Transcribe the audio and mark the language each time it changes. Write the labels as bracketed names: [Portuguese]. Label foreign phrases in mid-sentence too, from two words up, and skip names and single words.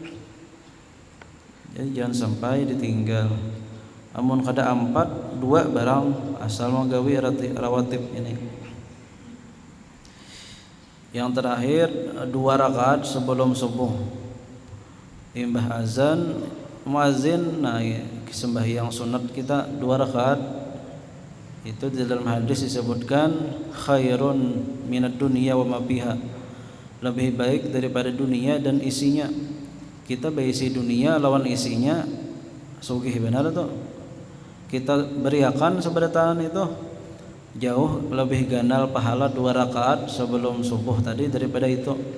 [Banjar] Jadi jangan sampai ditinggal. Amun kada 4, 2 barang asal menggawi rawatib ini. [Indonesian] Yang terakhir 2 rakaat sebelum subuh, imbah azan muazin. Nah, sembahyang sunat kita 2 rakaat. Itu di dalam hadis disebutkan [Arabic] خير من الدنيا وما فيها, [Indonesian] lebih baik daripada dunia dan isinya. [Banjar] Kita berisi dunia lawan isinya, sugih benar tuh. Kita beriakan seberatan itu jauh lebih ganal pahala 2 rakaat sebelum subuh tadi daripada itu.